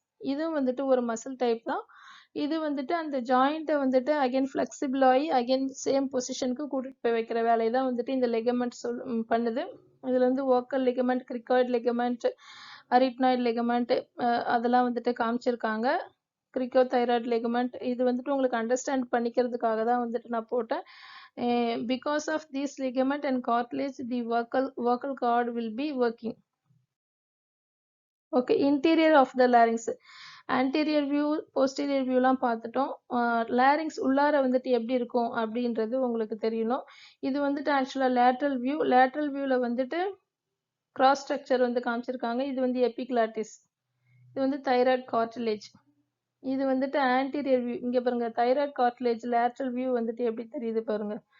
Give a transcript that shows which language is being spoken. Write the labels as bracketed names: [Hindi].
[Tamil] இதுவும் வந்துட்டு ஒரு மசில் டைப் தான். இது வந்துட்டு அந்த ஜாயிண்ட்டை வந்துட்டு அகைன் ஃபிளெக்சிபிள் ஆகி அகைன் சேம் பொசிஷனுக்கு கூட்டிட்டு போய் வைக்கிற வேலையை தான் வந்துட்டு இந்த லிகமெண்ட் பண்ணுது. இதுல வந்து vocal ligament, கிரிகாய்டு ligament, arytenoid ligament அதெல்லாம் வந்துட்டு காமிச்சிருக்காங்க. கிரிகோதைராய்டு லிகமெண்ட் இது வந்துட்டு உங்களுக்கு அண்டர்ஸ்டாண்ட் பண்ணிக்கிறதுக்காக தான் வந்துட்டு நான் போட்டேன். [English] Because of this ligament and cartilage, the vocal cord will be working. Okay, interior of the larynx. anterior view, posterior viewலாம் [Tamil] பார்த்துட்டோம். லாரிங்ஸ் உள்ளார வந்துட்டு எப்படி இருக்கும் அப்படின்றது உங்களுக்கு தெரியணும். இது வந்துட்டு ஆக்சுவலா லேட்ரல் வியூ. லேட்ரல் வியூல வந்துட்டு கிராஸ் ஸ்ட்ரக்சர் வந்து காமிச்சிருக்காங்க. இது வந்து எபிக்ளாட்டிஸ். இது வந்து தைராய்டு கார்டிலேஜ். இது வந்துட்டு ஆன்டீரியர் வியூ. இங்க பாருங்க, தைராய்டு கார்டிலேஜ் லேட்ரல் வியூ வந்துட்டு எப்படி தெரியுது பாருங்க.